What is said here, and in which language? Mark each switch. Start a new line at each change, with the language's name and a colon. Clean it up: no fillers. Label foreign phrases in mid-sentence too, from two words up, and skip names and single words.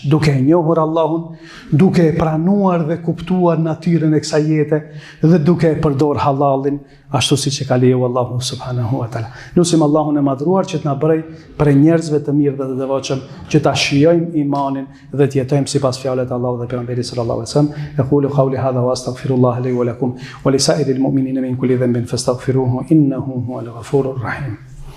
Albanian: Duke e njohur Allahun, duke e pranuar dhe kuptuar natyrën e kësaj jete dhe duke e përdor halalin ashtu siç e ka lejuar Allahu
Arabic: سبحانه وتعالى.
Albanian: Lutim Allahun e madhruar që të na bëjë për njerëzve të mirë dhe të devotshëm, që ta shijojmë imanin dhe të jetojmë sipas fjalës të Allahut dhe pejgamberit
Arabic: صلى الله عليه وسلم. أقول قولي هذا وأستغفر الله لي ولكم ولسائر المؤمنين من كل ذنب فاستغفروه إنه هو الغفور الرحيم.